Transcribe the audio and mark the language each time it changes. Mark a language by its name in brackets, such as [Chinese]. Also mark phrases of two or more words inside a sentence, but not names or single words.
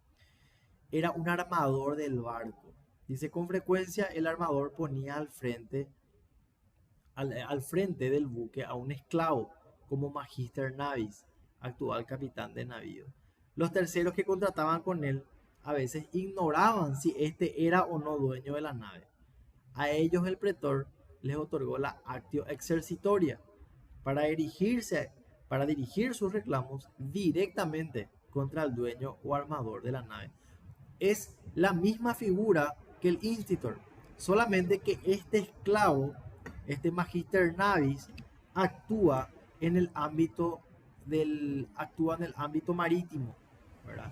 [Spanish] Era un armador del barco. Dice, con frecuencia el armador ponía al frente del buque a un esclavo como [Latin] Magister Navis, [Spanish] actual capitán de navío. Los terceros que contrataban con él a veces ignoraban si éste era o no dueño de la nave. A ellos el pretor les otorgó la [Latin] actio exercitoria [Spanish] para dirigir sus reclamos directamente contra el dueño o armador de la nave. Es la misma figura que el institor, solamente que este esclavo, este [Latin] Magister Navis, [Spanish] actúa en el ámbito marítimo, ¿verdad?